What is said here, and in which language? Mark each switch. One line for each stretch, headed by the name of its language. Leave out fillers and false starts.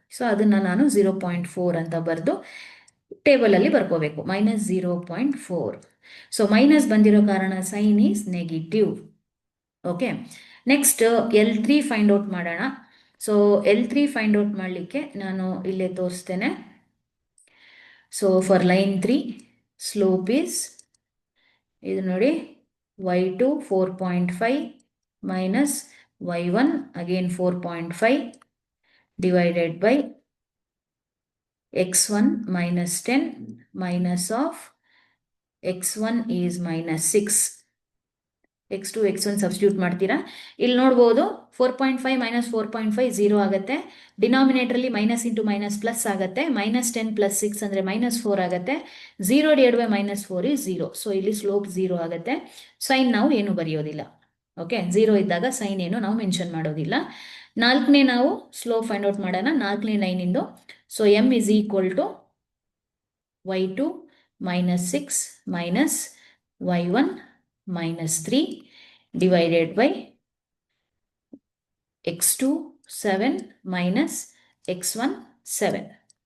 Kannada: So ಅದನ್ನು ನಾನು 0.4 ಅಂತ ಬರೆದು ಟೇಬಲಲ್ಲಿ ಬರ್ಕೋಬೇಕು, -0.4. ಸೊ ಮೈನಸ್ ಬಂದಿರೋ ಕಾರಣ
English: Sign is negative.
Kannada: Okay, next L3 find out ಮಾಡೋಣ. ಸೊ L3 ಫೈಂಡ್ ಔಟ್ ಮಾಡಲಿಕ್ಕೆ ನಾನು ಇಲ್ಲೇ ತೋರಿಸ್ತೇನೆ.
English: so for line 3 slope is,
Kannada: ಇದು ನೋಡಿ,
English: y2 4.5 minus y1 again 4.5 divided by x1 -10 minus of x1 is -6.
Kannada: x2 x1 substitute ಮಾಡ್ತೀರಾ. ಇಲ್ಲಿ ನೋಡ್ಬೋದು 4.5 ಮೈನಸ್ 4.5 0 ಆಗುತ್ತೆ. ಡಿನಾಮಿನೇಟರ್ಲಿ ಮೈನಸ್ ಇಂಟು ಮೈನಸ್ ಪ್ಲಸ್ ಆಗುತ್ತೆ. -10 + 6 ಅಂದರೆ -4 ಆಗುತ್ತೆ. 0 ಡಿವೈಡ್ ಬೈ -4 is 0. ಸೊ ಇಲ್ಲಿ ಸ್ಲೋಪ್ 0 ಆಗುತ್ತೆ. ಸೈನ್ ನಾವು ಏನು ಬರೆಯೋದಿಲ್ಲ. ಓಕೆ, 0 ಇದ್ದಾಗ ಸೈನ್ ಏನು ನಾವು ಮೆನ್ಷನ್ ಮಾಡೋದಿಲ್ಲ. ನಾಲ್ಕನೇ ನಾವು ಸ್ಲೋಪ್ ಫೈಂಡ್ ಔಟ್ ಮಾಡೋಣ. ನಾಲ್ಕನೇ ಲೈನಿಂದು.
English: So m is equal to y2 minus 6 minus y1 minus 3 divided by x2 7 minus x1 7.